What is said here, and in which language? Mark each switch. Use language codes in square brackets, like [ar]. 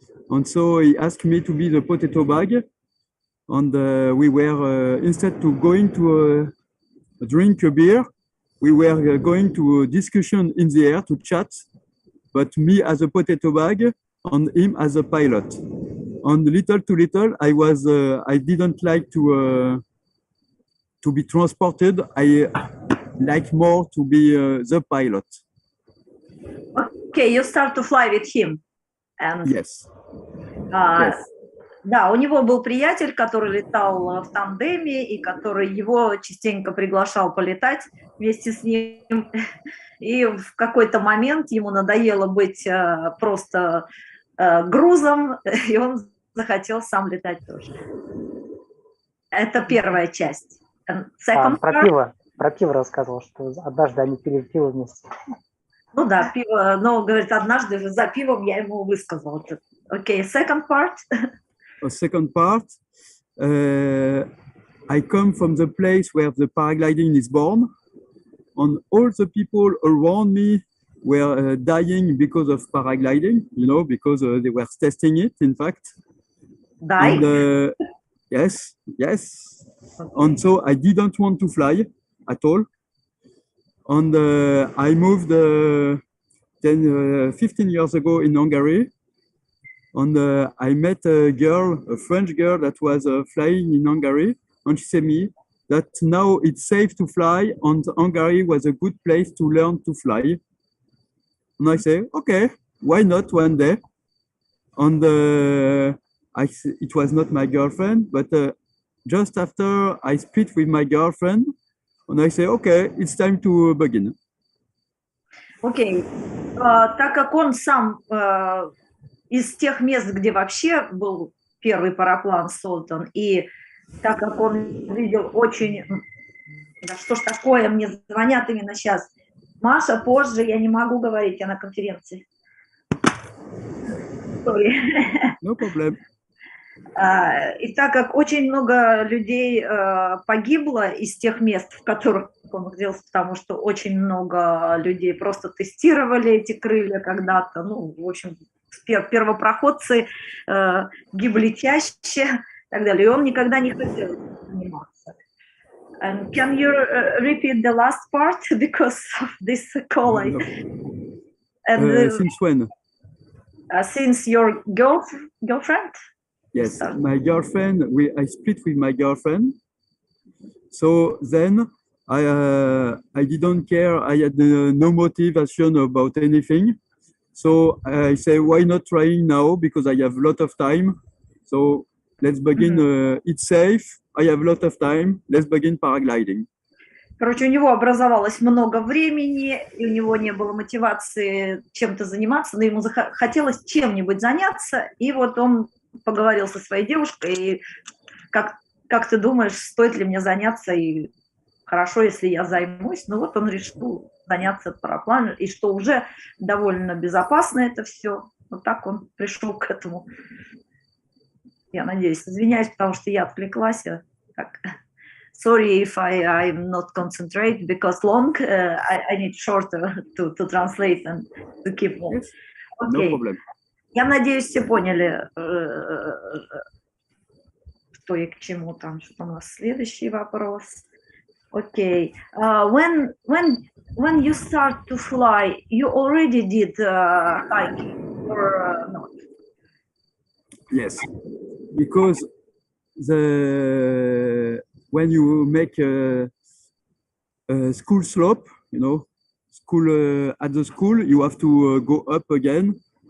[en] And so he asked me to be the potato bag. And we were, instead to going to drink a beer, we were going to a discussion in the air to chat, but me as a potato bag and him as a pilot. And little to little, I didn't like to be transported. I like more to be the pilot. Okay, you start to fly with him. And, yes. Yes. [ru] Да, у него был приятель, который летал в тандеме и который его частенько приглашал полетать вместе с ним. И в какой-то момент ему надоело быть просто грузом, и он захотел сам летать тоже. Это первая часть. Про пиво рассказывал, что однажды они пили пиво вместе. Ну да, пиво, но, говорит, однажды за пивом я ему высказал. [en] Окей, second part. Second part, I come from the place where the paragliding is born, and all the people around me were dying because of paragliding, you know, because they were testing it, in fact. Die? And, yes. Okay. And so I didn't want to fly at all. And I moved 15 years ago in Hungary. And I met a French girl that was flying in Hungary. And she said me that now it's safe to fly, and Hungary was a good place to learn to fly. And I say, okay, why not one day? And it was not my girlfriend, but just after I split with my girlfriend, and I say, okay, it's time to begin. Окей. [ru] Так как он сам из тех мест, где вообще был первый параплан создан, и так как он видел очень... Да что ж такое, мне звонят именно сейчас. Маша, позже, я не могу говорить, я на конференции. [en] No problem. [ru] И так как очень много людей погибло из тех мест, в которых он находился, потому что очень много людей просто тестировали эти крылья когда-то, ну, в общем, первопроходцы гибли чаще и так далее, и он никогда не хотел заниматься. [en] And can you repeat the last part because of this call? No. And, since when? Since your girlfriend? Yes, my girlfriend. I split with my girlfriend. So then I didn't care. I had no motivation about anything. So I say, why not trying now? Because I have a lot of time. So let's begin, it's safe, I have a lot of time, let's begin paragliding. [ru] Короче, у него образовалось много времени, и у него не было мотивации чем-то заниматься, но ему хотелось чем-нибудь заняться, и вот он поговорил со своей девушкой, и как ты думаешь, стоит ли мне заняться, и хорошо, если я займусь, ну вот он решил заняться парапланом, и что уже довольно безопасно это все, вот так он пришел к этому. Я надеюсь, извиняюсь, потому что я отвлеклась, так. [en] Sorry if I'm not concentrate because long. I need shorter to translate and to keep long. Yes, Okay. no problem. [ru] Я надеюсь, все поняли, что и к чему там. Что у нас следующий вопрос? [en] Okay. When you start to fly, you already did hiking or not? Yes, because when you make a school slope, you know, at the school, you have to go up again.